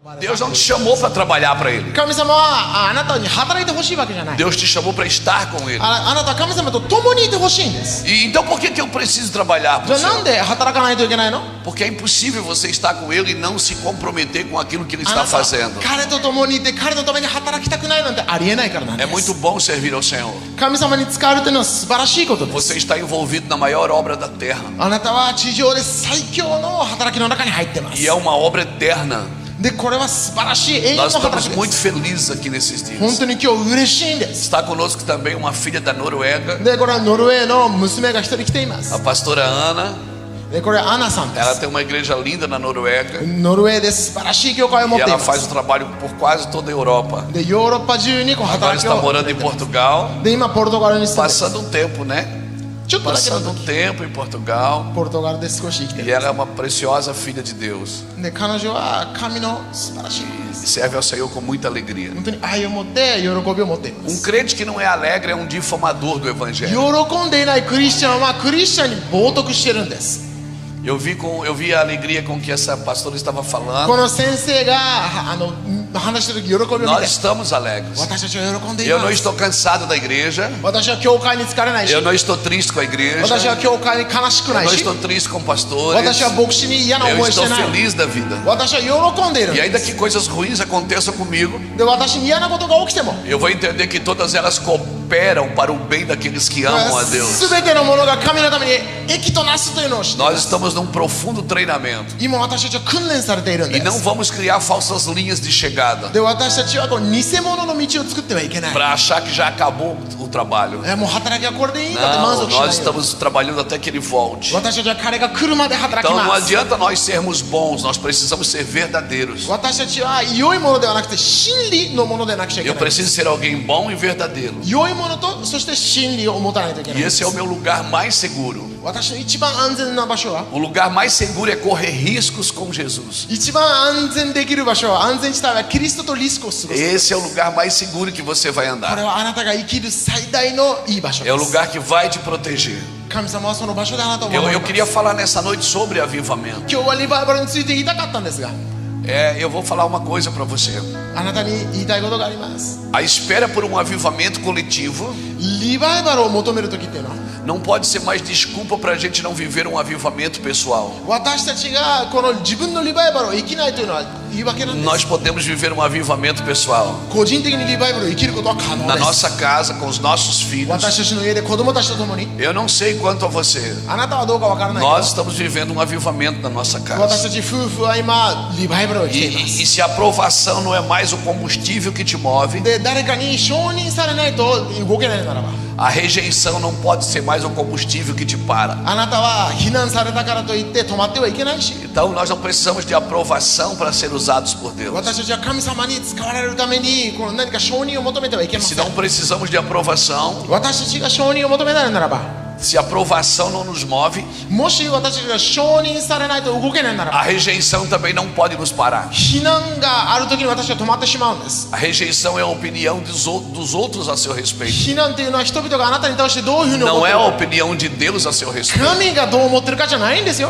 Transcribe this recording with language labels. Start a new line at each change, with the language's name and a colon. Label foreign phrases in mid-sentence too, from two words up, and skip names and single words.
Portuguese: Deus não te chamou para trabalhar para Ele.
Japanese: 神様はあなたに働いてほしいわけじゃない。
Portuguese: Deus te chamou para estar com Ele.
Japanese: あなたは神様と共にいてほしいんです。
Portuguese: E então por que eu preciso trabalhar
Japanese: じ
Portuguese: para
Japanese: ゃ
Portuguese: o
Japanese: あなん
Portuguese: Senhor?
Japanese: で働かないといけないの？
Portuguese: Porque é impossível você estar com Ele e não se comprometer com aquilo que Ele
Japanese: あ
Portuguese: está
Japanese: なたは
Portuguese: fazendo.
Japanese: 彼と共にいて彼のために働きたくないなんてありえないからなんで
Portuguese: É
Japanese: す。
Portuguese: muito bom servir ao Senhor.
Japanese: 神様に使われてるのは素晴らしいことです。
Portuguese: Você está envolvido na maior obra da terra.
Japanese: あなたは地上で最強の働きの中に入ってます。
Portuguese: E é uma obra eterna.
Japanese: でこれは素晴らしい永遠の
Portuguese: Nós
Japanese: 働
Portuguese: estamos
Japanese: き
Portuguese: muito
Japanese: です。
Portuguese: felizes aqui nesses
Japanese: 本
Portuguese: dias.
Japanese: 当に今日嬉しいんです。
Portuguese: Está conosco também uma filha da Noruega,
Japanese: でこれはノルウェーの娘が一人来ていま
Portuguese: a
Japanese: す。
Portuguese: pastora Ana.
Japanese: でこれはアナさんで
Portuguese: Ela
Japanese: す。
Portuguese: tem uma igreja linda na Noruega
Japanese: ノルウェーで素晴らしい教会を持
Portuguese: e
Japanese: ってい
Portuguese: ela
Japanese: ま
Portuguese: faz
Japanese: す。
Portuguese: o trabalho por quase toda a Europa.
Japanese: でヨーロッパ中にこう
Portuguese: Agora
Japanese: 働き
Portuguese: está
Japanese: を
Portuguese: morando em Portugal,
Japanese: で今ポルトガルに住んでます。
Portuguese: passando um tempo, né?
Japanese: ちょっとだけの
Portuguese: Passando um
Japanese: 時
Portuguese: tempo em Portugal.
Japanese: ポルトガルで少し生きて
Portuguese: E
Japanese: る。
Portuguese: ela é uma preciosa filha de Deus.
Japanese: で彼女は神の素晴らしい。
Portuguese: E serve ao Senhor com muita alegria.
Japanese: 本当に愛を持って喜びを持っていま
Portuguese: Um
Japanese: す。
Portuguese: crente que não é alegre é um difamador do Evangelho.
Japanese: 喜んでいないクリスチャンはクリスチャンに冒涜してるんです。
Portuguese: Eu vi a alegria com que essa pastora estava
Japanese: こ
Portuguese: falando.
Japanese: の先生が話してる時喜びを見
Portuguese: Nós
Japanese: て
Portuguese: estamos alegres.
Japanese: 私たちは喜んでい
Portuguese: Eu
Japanese: ま
Portuguese: não
Japanese: す。
Portuguese: estou cansado da igreja.
Japanese: 私は教会に疲れないし
Portuguese: Eu não estou triste com a igreja.
Japanese: 私は教会に悲しく
Portuguese: Eu
Japanese: ない
Portuguese: não
Japanese: し
Portuguese: estou triste com pastores.
Japanese: 私は牧師に嫌な
Portuguese: Eu
Japanese: 思いし
Portuguese: estou
Japanese: てない。
Portuguese: feliz da vida.
Japanese: 私は喜んでいるん
Portuguese: E
Japanese: で
Portuguese: ainda que coisas ruins aconteçam comigo,
Japanese: で私に嫌なことが起きても
Portuguese: eu vou entender que todas elas cooperam para o bem daqueles que amam a Deus.
Japanese: 全てのものが神のために益となすというのを知っていま
Portuguese: Nós
Japanese: す。
Portuguese: estamos num profundo treinamento.
Japanese: 今私たちは訓練されているん
Portuguese: E
Japanese: で
Portuguese: não
Japanese: す。
Portuguese: vamos criar falsas linhas de chegada
Japanese: で私たちはこう偽物の道を作ってはいけない。
Portuguese: para achar que já acabou o trabalho.
Japanese: もう働きはこれでいいんだって満
Portuguese: Não,
Japanese: 足しない
Portuguese: nós
Japanese: よ。
Portuguese: estamos trabalhando até que ele volte.
Japanese: 私たちは彼が来るまで働き
Portuguese: Então não
Japanese: ます。
Portuguese: adianta nós sermos bons, nós precisamos ser verdadeiros.
Japanese: 私たちは良いものではなくて真理のものでなくちゃいけ
Portuguese: Eu
Japanese: ない。
Portuguese: preciso ser alguém bom e verdadeiro.
Japanese: 良いものとそして真理を持たないといけない
Portuguese: E
Japanese: んで
Portuguese: esse
Japanese: す。
Portuguese: é o meu lugar mais seguro.
Japanese: 私の一番安全な場所は
Portuguese: O lugar mais seguro é correr riscos com Jesus.
Japanese: 一番安全できる場所は安全地帯はキリストとリスクを過ごす。
Portuguese: Esse é o lugar mais seguro que você vai
Japanese: これ
Portuguese: andar.
Japanese: はあなたが生きる最大のいい場所
Portuguese: É o
Japanese: です。
Portuguese: lugar que vai te proteger.
Japanese: 神様はその場所であなたを守
Portuguese: Eu
Japanese: ります。
Portuguese: queria falar nessa noite sobre avivamento.
Japanese: 今日はリバイバルについて言いたかったんですが、
Portuguese: Eu vou falar uma coisa para você.
Japanese: あなたに言いたいことがあります。
Portuguese: A espera por um avivamento coletivo
Japanese: リバイバルを求める時っていうのは
Portuguese: não pode ser mais desculpa para a gente não viver um avivamento pessoal.
Japanese: 私たちがこの自分のリバイバルを生きないというのは言い訳なんで
Portuguese: Nós
Japanese: す。
Portuguese: podemos viver um avivamento pessoal
Japanese: 個人的にリバイバルを生きることは可能
Portuguese: na
Japanese: です。
Portuguese: nossa casa, com os nossos filhos.
Japanese: 私たちの家で子供たちと共に
Portuguese: Eu não sei quanto a você.
Japanese: あなたはどうかわからないけ
Portuguese: Nós
Japanese: ど
Portuguese: estamos vivendo um avivamento na nossa
Japanese: 私
Portuguese: casa.
Japanese: たち夫婦は今リバイバルを生きていま
Portuguese: E
Japanese: す。
Portuguese: se a aprovação não é mais o combustível que te move,
Japanese: で誰かに承認されないと動けないならば
Portuguese: a rejeição não pode ser mais o combustível que te para.
Japanese: あなたは非難されたからといって止まってはいけないし
Portuguese: Então nós não precisamos de aprovação para ser usados por Deus.
Japanese: 私たちは神様に使われるためにこの何か承認を求めてはいけま
Portuguese: Se
Japanese: せん。
Portuguese: não precisamos de aprovação,
Japanese: 私たちが承認を求めないならば
Portuguese: se a aprovação não nos move,
Japanese: もし私たちが承認されないと動けないなら
Portuguese: a
Japanese: ば
Portuguese: rejeição também não pode nos parar.
Japanese: 非難がある時に私は止まってしまうんです。
Portuguese: A rejeição é a opinião dos outros a seu respeito.
Japanese: 非難っていうのは人々があなたに対してどういうふうに思
Portuguese: Não
Japanese: って
Portuguese: é
Japanese: る
Portuguese: a
Japanese: か
Portuguese: opinião de Deus a seu respeito.
Japanese: 神がどう思ってるかじゃないんですよ。